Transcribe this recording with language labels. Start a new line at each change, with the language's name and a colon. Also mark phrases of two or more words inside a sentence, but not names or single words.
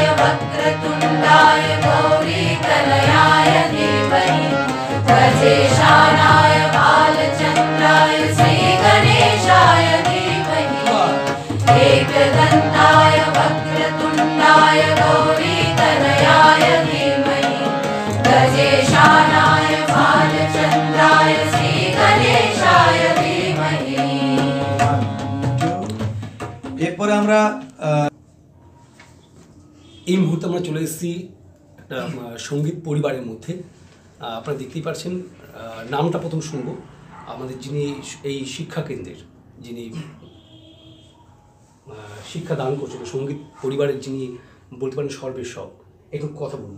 Sanskrit: वक्रतुण्डाय गौरीतनयाय धीमहि गजेशानाय बालचन्द्राय श्रीगणेशाय धीमहि एकदन्ताय वक्रतुण्डाय गौरीतनयाय धीमहि गजेशानाय बालचन्द्राय श्रीगणेशाय धीमहि।
Bangla: এরপরে আমরা এই মুহূর্তে আমরা চলে এসেছি একটা সঙ্গীত পরিবারের মধ্যে। আপনারা দেখতেই পাচ্ছেন, নামটা প্রথম শুনবো। আমাদের যিনি এই শিক্ষা কেন্দ্রের যিনি শিক্ষা দান করছেন, সঙ্গীত পরিবারের যিনি বলতে পারেন সর্বেসব, একটু কথা বলবো।